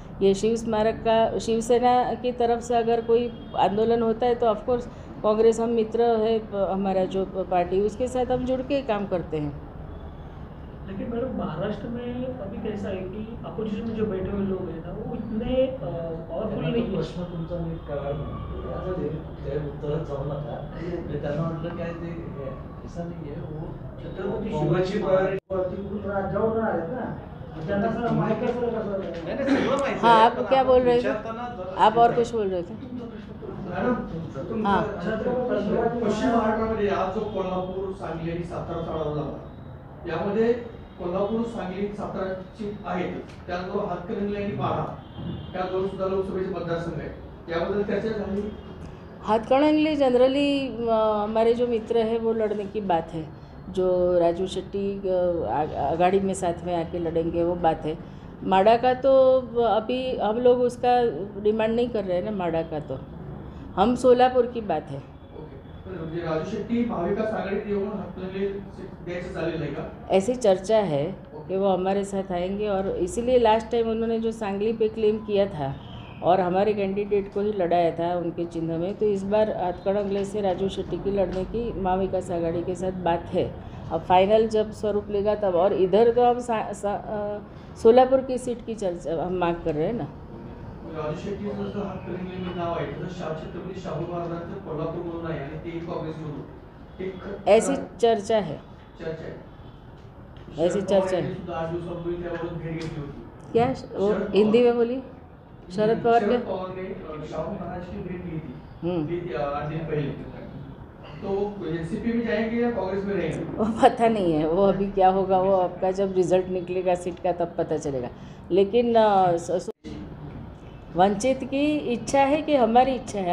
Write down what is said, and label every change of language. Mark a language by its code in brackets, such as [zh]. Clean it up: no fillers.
[hi] ये शिव स्मारक का शिवसेना की तरफ से अगर कोई आंदोलन होता है तो ऑफकोर्स कांग्रेस, हम मित्र है हमारा जो पार्टी, उसके साथ हम जुड़ के काम करते हैं। लेकिन मैडम महाराष्ट्र में अभी कैसा है कि अपोजिशन में जो बैठे हुए लोग हैं ना वो इतने पावरफुल नहीं। [mr] प्रश्न तुमचा नीट करा आता ते उत्तरात जाऊ नका, त्यांना म्हटलं काय ते ऐसा नाही आहे वो छत्रपती शिवाजी महाराज राज्यावर आहेत ना, त्यांना सर माहिती असेल। [hi] हाँ, आप क्या बोल रहे थे? आप और कुछ बोल रहे थे? हाँ, [mr] पश्चिम महाराष्ट्रामध्ये आज जो कोल्हापूर, सांगली आणि सातारा लढवला यामध्ये कोल्हापूर, सांगली, साताराची आहेत, त्याचबरोबर हातकणंगले आणि माढा या दोन सुद्धा लोकसभेचे मतदारसंघ आहेत, याबद्दल चर्चा झाली। [hi] हाथकणंगले जनरली हमारे जो मित्र हैं वो लड़ने की बात है, जो राजू शेट्टी आघाड़ी में साथ में आके लड़ेंगे वो बात है। माडा का तो अभी हम लोग उसका डिमांड नहीं कर रहे हैं ना, माडा का तो हम सोलापुर की बात है। [mr] राजू शेट्टी महाविकास आघाडीत येऊन हातकणंगले द्यायचं चालेल आहे का? [hi] ऐसी चर्चा है कि वो हमारे साथ आएंगे और इसीलिए लास्ट टाइम उन्होंने जो सांगली पे क्लेम किया था और हमारे कैंडिडेट को ही लड़ाया था उनके चिन्ह में, तो इस बार हाथकणंगले से राजू शेट्टी की लड़ने की महाविकास आघाड़ी के साथ बात है। अब फाइनल जब स्वरूप लेगा तब, और इधर तो हम सोलापुर की सीट की चर्चा हम मांग कर रहे हैं ना। [mr] राजू शेट्टी जसं हातकणंगले नाव आहे तसं छत्रपती शाहू महाराजांचं कोल्हापूर म्हणून आहे आणि ते काँग्रेसमधून [hi] ऐसी चर्चा है, [mr] चर्चा आहे। [hi] ऐसी चर्चा है। [mr] सुद्धा 8 दिवसापूर्वी त्यावरून भेट घेतली होती। [hi] क्या वो हिंदी में बोली? शरद पवार के ने शाहू महाराज की भेंट ली थी 8 दिन पहले, तो एनसीपी में जाएंगे या कांग्रेस में रहेंगे? वो पता नहीं है, वो अभी क्या होगा वो आपका जब रिजल्ट निकलेगा सीट का तब पता चलेगा। लेकिन वंचित की इच्छा है कि हमारी इच्छा है?